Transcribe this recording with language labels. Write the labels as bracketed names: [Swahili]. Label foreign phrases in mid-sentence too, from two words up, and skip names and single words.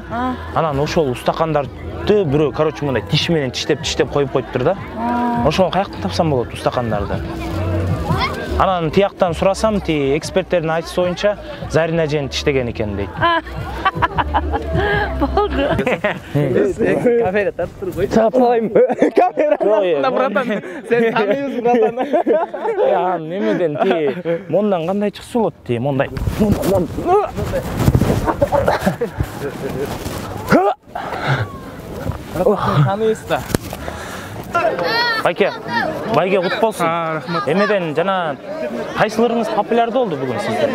[Kyrgyz] Анан ошол устакандарды бирөө, короче, мындай тиш менен тиштеп коюп коюптур да. Ошону каяктан тапсам болот устакандарды? Анан тияктан сурасам, эксперттердин айтышы боюнча Зарина эжени тиштеген экен дейт. Болду. Камера тартып кой. Тапалайбы? Камера. Братан, сен таныйсың, братан. Я, немеден мондан кандай чыкса болот мондай. Таныйсыз да. Байке кут болсун. Эмеден жана кайсыларыңыз популярдуу болду бүгүн сизде?